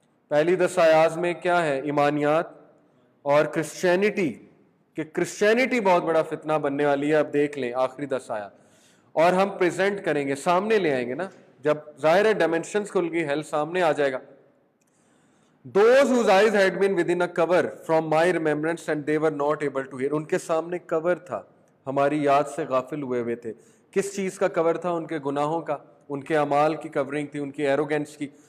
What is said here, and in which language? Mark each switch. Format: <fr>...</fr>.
<ur>پہلی 10 آیات میں کیا ہے؟ ایمانیات اور کرسچینٹی، کہ کرسچینٹی بہت بڑا فتنہ بننے والی ہے. اب دیکھ لیں آخری 10 آیات، اور ہم پریزنٹ کریں گے، سامنے لے آئیں گے نا، جب ظاہر ہے ڈائمینشنز کھل گئی، ہیل سامنے آ جائے گا.</ur> <en>Those whose eyes had been within a cover from my remembrance and they were not able to hear.</en> <ur>ان کے سامنے کور تھا، ہماری یاد سے غافل ہوئے تھے. کس چیز کا کور تھا؟ ان کے گناہوں کا، ان کے اعمال کی کورنگ تھی، ان کی ایروگینس کی.</ur>